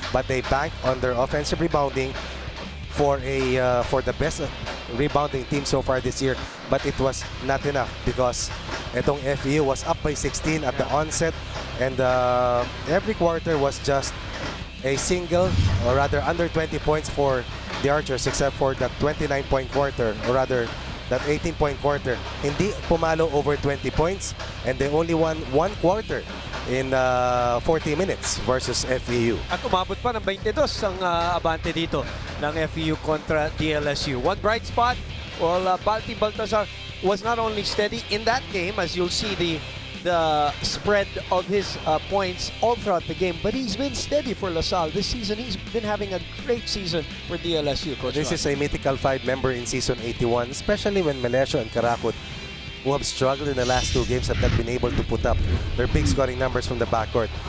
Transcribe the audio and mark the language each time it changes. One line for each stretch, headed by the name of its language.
English: But they banked on their offensive rebounding for the best rebounding team so far this year, but it was not enough because itong FEU was up by 16 at the onset, and every quarter was just a single, or rather under 20 points for the Archers, except for that 29-point quarter, or rather that 18-point quarter.
Filipino: Hindi pumalo
English: over 20 points, and they only won one quarter in 40 minutes versus FEU.
Filipino: At umabot pa ng 22 ang abante dito ng FEU kontra DLSU.
English: One bright spot, well, Balti Baltazar was not only steady in that game, as you'll see the spread of his points all throughout the game, but he's been steady for LaSalle this season. He's been having a great season for DLSU, Coach. This is a mythical 5 member in season 81, especially when Melesio and Karakut, who have struggled in the last 2 games, have not been able to put up their big scoring numbers from the backcourt.